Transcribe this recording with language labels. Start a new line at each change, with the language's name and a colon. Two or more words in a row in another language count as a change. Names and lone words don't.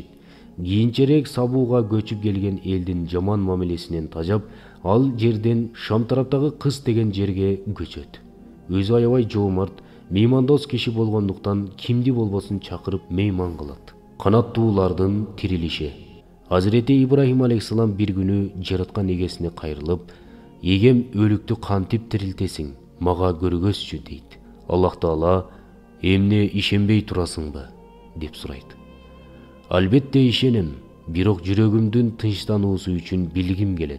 Kyrgyz: Кийинчерээк Сабууга көчүп келген элдин жаман мамилесинен тажап, ал жерден Шам тараптагы Кыс деген жерге көчөт. Өзү аябай жоомарт, меймандос киши болгондуктан кимди болбосун чакырып мейман кылат. Канаттуулардын тирилиши.
Turkish: Hazreti İbrahim aleyhissalam bir günü
Kyrgyz: жараткан эгесине кайрылып, "Эгем өлүктү кантип тирилтесиң, мага көргөзчү" дейт. Аллах Таала "Эмне ишенбей турасыңбы?" деп сурайт. Албетте ишенем, бирок жүрөгүмдүн тынчтануусу үчүн билгим келет.